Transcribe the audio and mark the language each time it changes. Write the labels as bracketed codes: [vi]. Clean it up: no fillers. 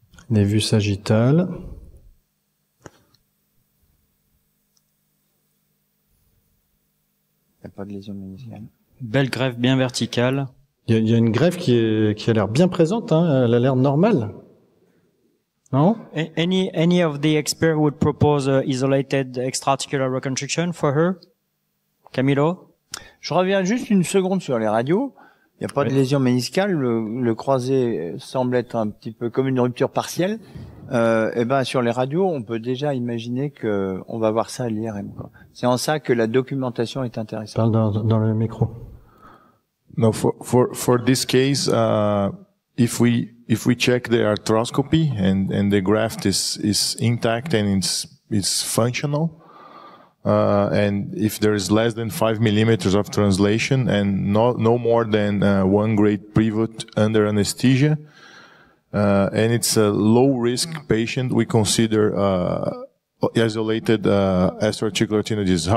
[fr] Les vues sagittales. Il n'y a pas de lésion méniscale. Belle greffe bien verticale. Il y a une greffe qui a l'air bien présente, hein. Elle a l'air normale. Non? [en] Any of the experts would propose a isolated extra-articular reconstruction for her? Camilo? [fr] Je reviens juste une seconde sur les radios. Il n'y a pas de lésion méniscale. Le croisé semble être un petit peu comme une rupture partielle. Et ben sur les radios, on peut déjà imaginer que on va voir ça à l'IRM. C'est en ça que la documentation est intéressante. Parle dans le micro. [en] No, for this case, if we check the arthroscopy and the graft is intact and it's functional, and if there is less than 5 millimeters of translation and no more than 1 grade pivot under anesthesia, and it's a low risk patient, we consider isolated extra-articular tenodesis.